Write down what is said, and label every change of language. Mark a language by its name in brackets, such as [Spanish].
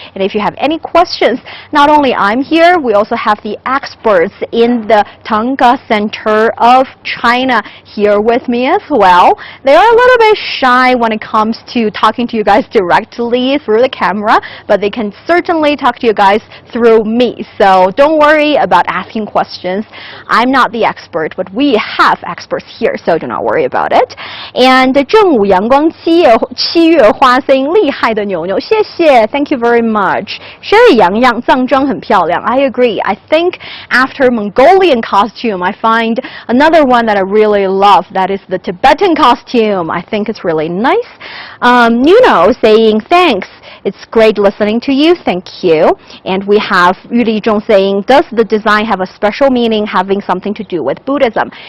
[English] And if you have any questions, not only I'm here, we also have the experts in the Thangka Center of China here with me as well. They are a little bit shy when it comes to talking to you guys directly through the camera, but they can certainly talk to you guys through me. So don't worry about asking questions. I'm not the expert, but we have experts here, so do not worry about it. And 正午阳光七月花 saying [Chinese] 厉害的牛牛，谢谢 [English] Thank you very much. Sherry Yang Yang [Chinese] 藏装很漂亮 [English] I agree. I think after Mongolian costume, I find another one that I really love. That is the Tibetan costume. I think it's really nice. Niuniu saying thanks. It's great listening to you. Thank you. And we have Yu Li Zhong saying, does the design have a special meaning having something to do with Buddhism?